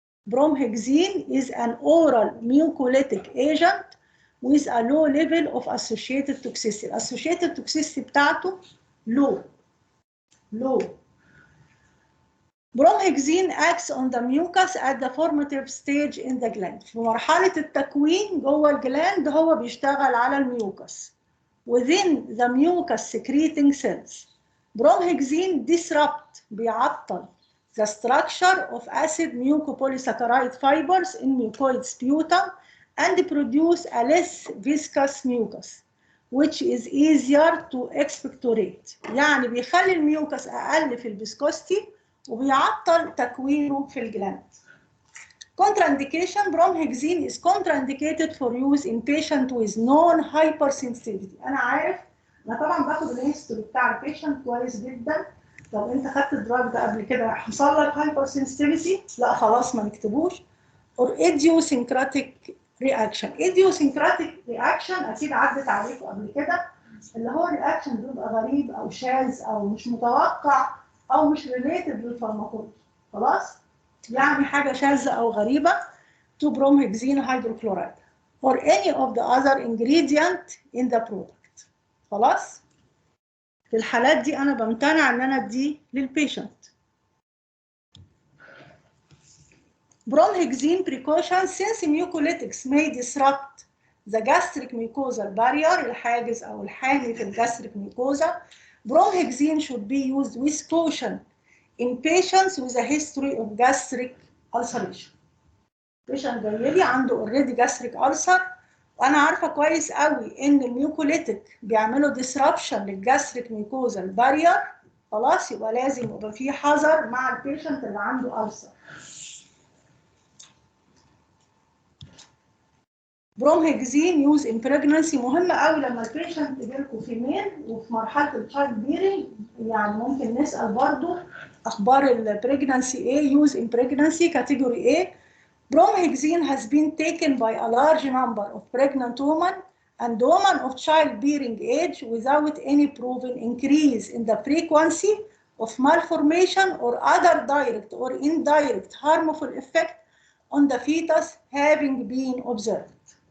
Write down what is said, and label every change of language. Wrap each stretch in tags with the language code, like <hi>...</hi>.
<en>Bromhexine is an oral mucolytic agent with a low level of associated toxicity. Associated toxicity</en> <ar>بتاعته</ar> <en>low. Bromhexine acts on the mucus at the formative stage in the gland.</en> <ar>في مرحلة التكوين جوه الجلاند هو بيشتغل على الميوكس.</ar> <en>Within the mucus secreting cells. Bromhexine disrupt</en> <ar>بيعطل</ar> <en>the structure of acid mucopolysaccharide fibers in mucoid sputum and produce a less viscous mucus which is easier to expectorate.</en> <ar>يعني بيخلي الميوكس أقل في الفيسكوستي وبيعطل تكوينه في الجلاند.</ar> <en>Contraindication. Bromhexine is contraindicated for use in patient with known hypersensitivity.</en> <ar>أنا عارف أنا طبعا باخد الهيستوري بتاع البيشنت كويس جدا. طب أنت خدت الدراج ده قبل كده حصل لك hypersensitivity؟ لا خلاص ما نكتبوش.</ar> <en>Or idiosyncratic reaction.</en> <ar>idiosyncratic reaction أكيد عدت عليكم قبل كده اللي هو الرياكشن بيبقى غريب أو شاذ أو مش متوقع أو مش related للفارماكولوجي. خلاص؟ يعني حاجة شاذة أو غريبة</ar> <en>to bromhexine hydrochloride or any of the other ingredient in the product.</en> <ar>خلاص؟ في الحالات دي أنا بمتنع إن أنا أديه للبيشنت.</ar> <en>Bromhexine precautions since mucolytics may disrupt the gastric mucosal barrier</en> <ar>الحاجز أو الحامي في الجاستريك</ar> <en>mucosa. Bromhexine should be used with caution in patients with a history of gastric ulceration.</en> <ar>patient جاي لي عنده</ar> <en>already gastric ulcer</en> <ar>وانا عارفه كويس قوي ان الميوكوليتيك بيعملوا disruption للجاستريك ميكوزال بارير. خلاص يبقى لازم يبقى في حذر مع البيشنت اللي عنده ulcer.</ar> <en>Bromhexine use in pregnancy</en> <ar>مهمة قوي لما البيشنت يجيلكوا فيميل وفي مرحلة التشايلد بيرنج. يعني ممكن نسأل برضو أخبار البريجنانسي إيه.</ar> <en>use in pregnancy category إيه. Bromhexine has been taken by a large number of pregnant women and women of childbearing age without any proven increase in the frequency of malformation or other direct or indirect harmful effect on the fetus having been observed.</en>